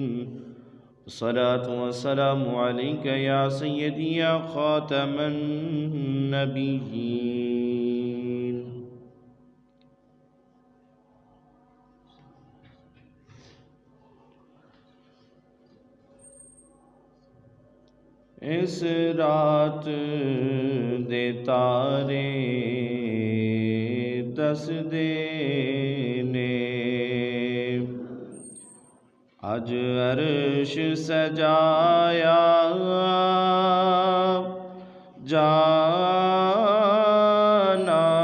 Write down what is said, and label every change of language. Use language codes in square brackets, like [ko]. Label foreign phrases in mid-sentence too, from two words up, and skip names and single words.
[ar] الصلاة والسلام عليك يا سيدي يا خاتم النبيين. [pa] اس رات دے تارے دس دینے، اج عرش سجایا جانا